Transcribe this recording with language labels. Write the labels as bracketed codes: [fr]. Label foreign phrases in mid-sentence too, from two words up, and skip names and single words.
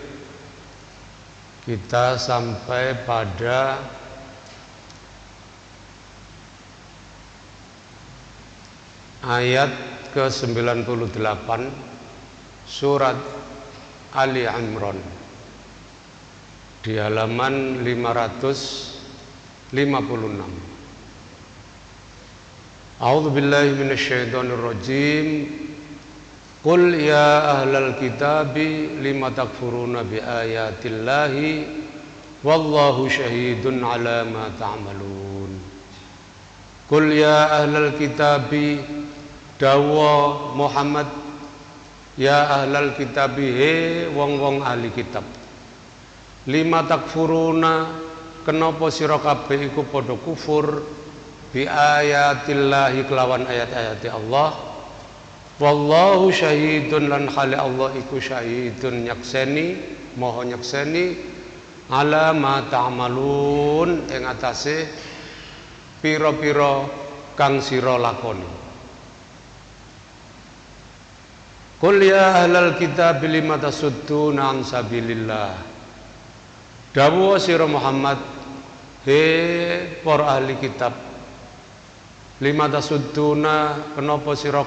[id] Kita sampai pada ayat ke-98 surat Ali Imran di halaman 556. [ar] أعوذ بالله من الشيطان الرجيم. قل يا أهل الكتاب لم تكفرون بآيات الله والله شهيد على ما تعملون. قل يا أهل الكتاب, dawa Muhammad, يا أهل الكتاب, [jv] he wong-wong ahli kitab. [ar] لم تكفرون, [jv] kenapa sira kabeh iku padha kufur [ar] بآيات الله [jv] kelawan ayat-ayat Allah. [ar] والله شهيد [jv] lan khali Allah iku syahidun nyakseni, moho nyakseni [ar] على ما تعملون [jv] ing atase pira-pira kang sira lakoni. [ar] قل يا أهل الكتاب لم تصدون عن سبيل الله. [jv] Dawuh sira Muhammad, he para ahli kitab, [ar] لم تصدون, [jv] kenapa sira